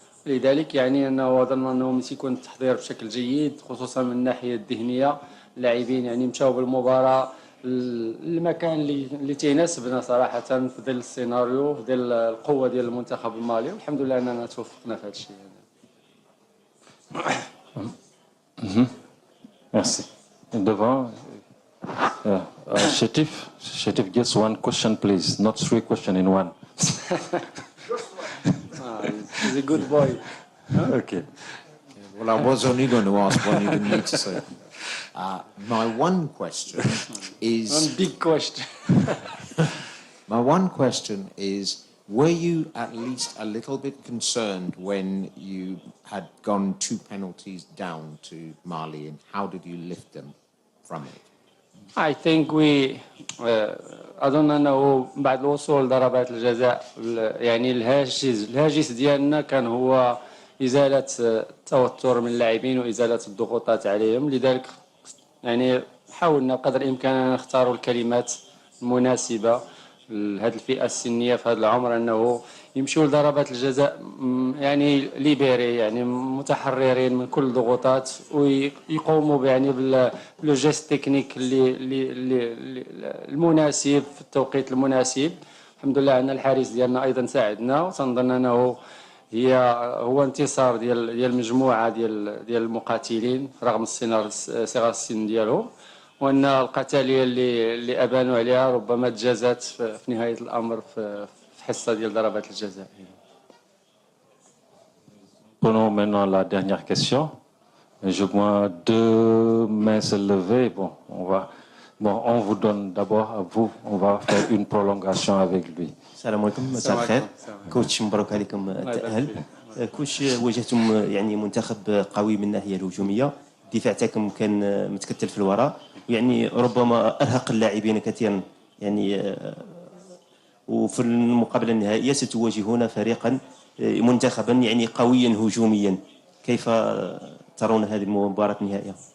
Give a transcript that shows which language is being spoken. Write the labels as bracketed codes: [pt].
[ar] لذلك يعني أنه ظن أنه سيكون التحضير بشكل جيد، خصوصا من الناحية الذهنية. اللاعبين يعني مشاو بالمباراة المكان اللي تيناسبنا صراحة في ظل السيناريو، في ظل القوة ديال المنتخب المالي، والحمد لله أننا توفقنا في هذا الشيء. [fr] Merci. [en] Devant, Shetif, just one question, please, not three questions in one. He's a good boy. Okay. Well, I was only going to ask one, you didn't need to say. My one question is... One big question. My one question is, were you at least a little bit concerned when you had gone 2 penalties down to Mali, and how did you lift them from it? I think we [ar] أظن أنه بعد الوصول ضربات الجزاء يعني الهاجس ديالنا كان هو ازاله التوتر من اللاعبين وازاله الضغوطات عليهم. لذلك يعني حاولنا بقدر الامكان ان نختاروا الكلمات المناسبه لهذه الفئه السنيه في هذا العمر، انه يمشوا لضربات الجزاء يعني ليبيري، يعني متحررين من كل الضغوطات، ويقوموا يعني بلو جيست تكنيك اللي المناسب في التوقيت المناسب. الحمد لله ان الحارس ديالنا ايضا ساعدنا، وتنظن انه هو انتصار ديال مجموعه ديال المقاتلين رغم صغر السن ديالهم، وان القتاليه اللي ابانوا عليها ربما تجازت في نهايه الامر في حصه ديال ضربات الجزاء. [fr] Prenons maintenant la dernière question. Je vois deux mains se lever. On vous donne d'abord à vous. On va faire une prolongation avec lui. [ar] السلام عليكم، مساء الخير. كوتش مبروك عليكم التأهل. كوتش واجهتم يعني منتخب قوي من الناحية الهجومية، الدفاع تاعكم كان متكتل في الوراء، يعني ربما أرهق اللاعبين كثيرا يعني. وفي المقابلة النهائية ستواجهون فريقا منتخبا يعني قويا هجوميا، كيف ترون هذه المباراة النهائية؟